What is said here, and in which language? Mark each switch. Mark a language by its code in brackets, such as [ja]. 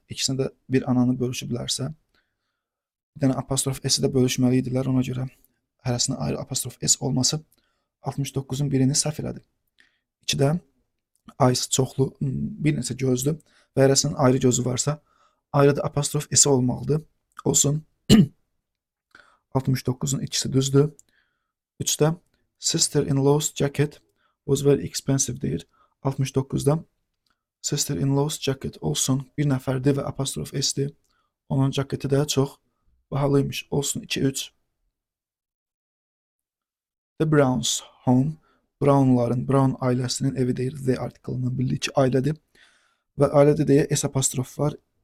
[az] İkisini də bir ananı bölüşü bilərsə, bir dənə apostrof S-i də bölüşməli idilər, ona görə hərəsinə ayrı apostrof S olması 69-un birini səhv elədi. 2-də eyes çoxlu, bir neçə gözdür və hərəsinin ayrı gözü varsa, ayrı da apostrof S olmalıdır. Olsun. 69-un ikisi düzdür. 3-də [en] sister-in-law's jacket was very expensive [az] deyir. 69-da [en] sister-in-law's jacket [az] olsun. Bir nəfərdir və apostrof S-dir. Onun jaketi də çox bahalıymış. Olsun 2-3. [en] The Browns home. [az] Brown ailəsinin evi deyir. The article-ından bildiyi ki, ailədir. Və ailədə deyə S apostrof var.